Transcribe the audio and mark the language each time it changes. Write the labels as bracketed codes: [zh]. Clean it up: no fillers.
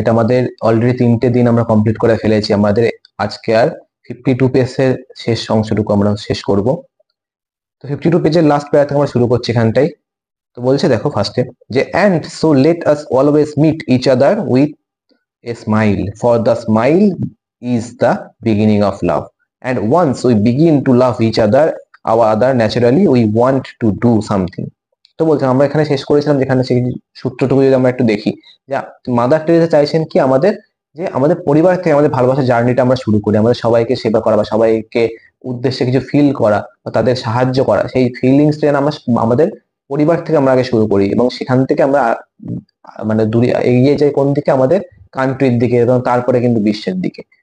[bn] এটা আমাদের অলরেডি 3টে দিন আমরা কমপ্লিট করে ফেলেছি। আমাদের আজকে আর 52 পেজের শেষ অংশটুকু আমরা শেষ করব। তো 52 পেজের লাস্ট প্যারা থেকে আমরা শুরু করছি এখানটাই। তো বলছে, দেখো ফার্স্টে যে, [en] And so let us always meet each other with a smile, for the smile is the beginning of love. And once we begin to love each other, our other naturally we want to do something. [bn] তো বলছেন, আমরা এখানে শেষ করেছিলাম যেখানে সেই সূত্রটুকু যদি আমরা একটু দেখি, যে মাদার টেরেসা চাইছেন কি আমাদের, যে আমাদের পরিবার থেকে আমাদের ভালোবাসার জার্নিটা আমরা শুরু করি, আমাদের সবাইকে সেবা করা বা সবাইকে উদ্দেশ্যে কিছু ফিল করা বা তাদের সাহায্য করা, সেই ফিলিংসটা যেন আমরা আমাদের পরিবার থেকে আমরা আগে শুরু করি, এবং সেখান থেকে আমরা মানে দূরে এগিয়ে যাই কোন দিকে, আমাদের কান্ট্রির দিকে, এবং তারপরে কিন্তু বিশ্বের দিকে।